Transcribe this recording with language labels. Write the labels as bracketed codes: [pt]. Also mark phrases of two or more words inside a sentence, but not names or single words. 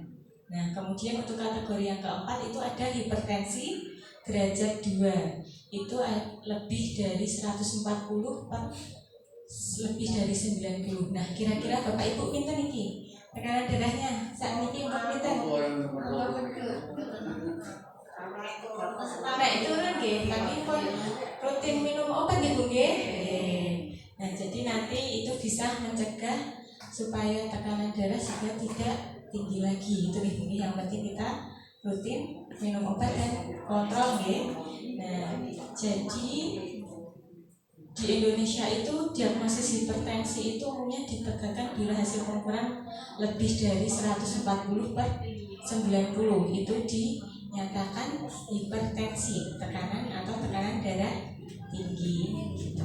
[id] Nah, kemudian untuk kategori yang keempat itu ada hipertensi derajat 2, itu lebih dari 140 per lebih dari 90. Nah, kira-kira Bapak Ibu [jv] pinten niki [id] tekanan darahnya saat niki untuk pinten? Naik turun nggih, tapi pun rutin minum obat nggih Bu nggih. Nah, jadi nanti itu bisa mencegah supaya tekanan darah juga tidak tinggi lagi. Itu nih yang penting kita rutin minum obat dan kontrol nggih. Nah, jadi di Indonesia itu diagnosis hipertensi itu umumnya ditegakkan bila hasil pengukuran lebih dari 140/90 itu dinyatakan hipertensi, tekanan atau tekanan darah tinggi gitu.